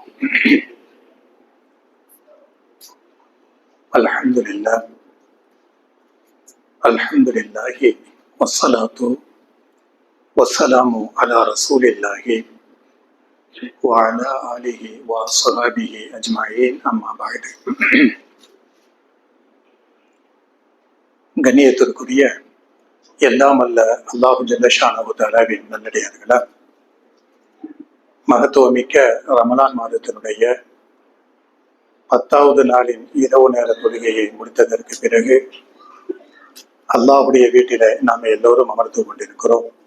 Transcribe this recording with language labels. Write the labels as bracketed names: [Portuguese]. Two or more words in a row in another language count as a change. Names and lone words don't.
[Arabic] الحمد لله والصلاة والسلام على رسول الله وعلى آله وصحبه أجمعين أما بعد. [Tamil] கண்ணியத்திற்குரிய எல்லாம் அல்ல [Arabic] الله جل شأنه [Tamil] தஆலாவின் நல்லடியார்களே, மகத்துவமிக்க ரமலான் மாதத்தினுடைய 10வது நாளின் இரவு நேர தொழுகையை முடித்ததற்கு பிறகு அல்லாஹ்வுடைய வீட்டில நாம் எல்லோரும் அமர்ந்து கொண்டிருக்கிறோம்.